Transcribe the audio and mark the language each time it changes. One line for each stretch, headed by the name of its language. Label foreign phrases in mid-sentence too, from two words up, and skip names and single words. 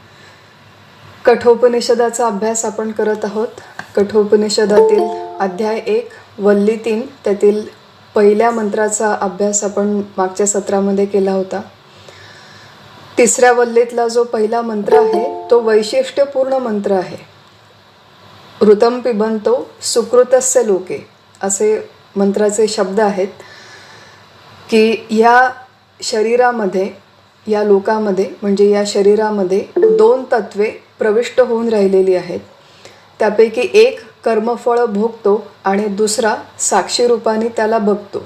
Marathi: कठोपनिषदाचा अभ्यास आपण करत आहोत। कठोपनिषदातील अध्याय 1 वल्ली 3 त्यातील पहिल्या मंत्राचा अभ्यास आपण मागच्या सत्रामध्ये केला होता। तिसऱ्या वल्लीतला जो पहिला मंत्र आहे तो वैशिष्ट्यपूर्ण मंत्र आहे।
Sanskrit: ऋतं पिबंतो सुकृतस्य लोके
Marathi: असे मंत्राचे शब्द आहेत की या शरीरामध्ये, या लोकामध्ये म्हणजे या शरीरामध्ये 2 तत्वे प्रविष्ट होऊन राहिलेली आहेत। त्यापैकी एक कर्मफळ भोगतो आणि दुसरा साक्षी रूपाने त्याला बघतो।